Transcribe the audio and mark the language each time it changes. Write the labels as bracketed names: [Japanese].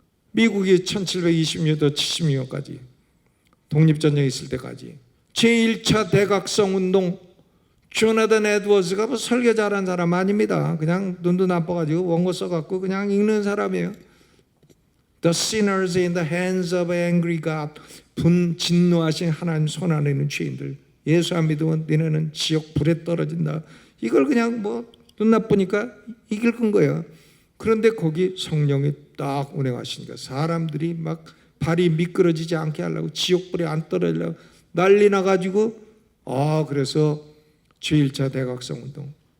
[Korean] 미국이 1720년부터 70년까지 독립전쟁이 있을 때까지 제1차 대각성 운동, 조나단 에드워즈가 뭐 설교 잘한 사람 아닙니다. 그냥 눈도 나빠가지고 원고 써갖고 그냥 읽는 사람이에요. [English] The sinners in the hands of angry God. [Korean] 진노하신 하나님 손 안에 있는 죄인들. 예수 안 믿으면 너네는 지옥 불에 떨어진다. 이걸 그냥 뭐 눈 나쁘니까 읽은 거예요. 그런데 거기 성령이 딱 운행하시니까 사람들이 막 발이 미끄러지지 않게 하려고 지옥불에 안 떨어지려고 난리 나가지고 그래서 제1차 대각성 운동.